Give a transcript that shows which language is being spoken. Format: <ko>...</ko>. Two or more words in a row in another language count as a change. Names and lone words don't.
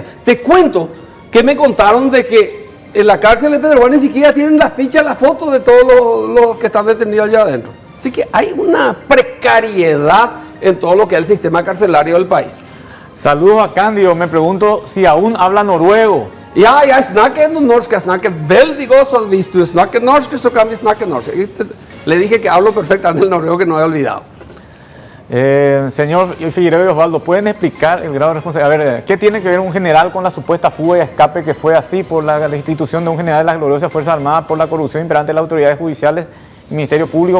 <es>Te cuento que me contaron de que en la cárcel de Pedro Juan ni siquiera tienen la ficha, la foto de todos los que están detenidos allá adentro. Así que hay una precariedad en todo lo que es el sistema carcelario del país. Saludos a Cándido, me pregunto si aún habla noruego.</es> <no>Ja, snakker norsk, jeg snakker veldig godt, så hvis du snakker norsk, så kan vi snakke norsk.</no> <es>Le dije que hablo perfectamente el noruego, que no he olvidado. Señor Figueiredo y Osvaldo, ¿pueden explicar el grado de responsabilidad? A ver, ¿qué tiene que ver un general con la supuesta fuga y escape que fue así por la institución de un general de las gloriosas Fuerzas Armadas por la corrupción imperante de las autoridades judiciales y Ministerio Público?</es>